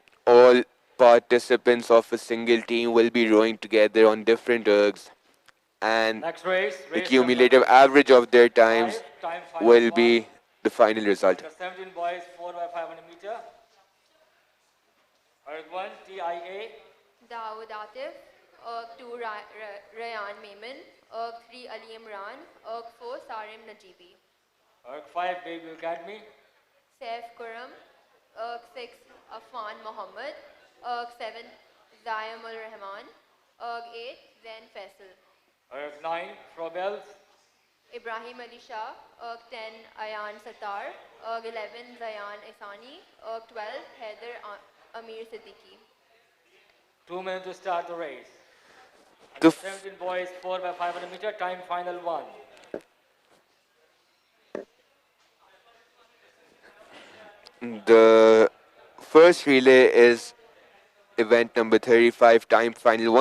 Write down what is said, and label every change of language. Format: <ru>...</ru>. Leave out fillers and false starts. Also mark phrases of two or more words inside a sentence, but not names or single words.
<en>All participants of a single team will be rowing together on different ergs, and Next race, the race number cumulative average of their times 5, time final will one. be the final result. The 17 boys, 4 by 500 meter. Erg 1, TIA. Dawood Atif, Erg 2 Rayan Maiman, Erg 3 Ali Imran, Erg 4 Sarim Najibi. Erg 5, Baby Academy. Saif Kuram, 6 Afan Mohammed, 7 Zayam Ul Rahman, 8 Zain Faisal, 9 Frobels, Ibrahim Ali Shah, 10 Ayan Sattar, 11 Zayan Isani, 12 Haider Amir Siddiqui. 2 minutes to start the race. The Under 17 boys 4 by 500 meter, time final 1. The first relay is event number 35, time final 1.</en>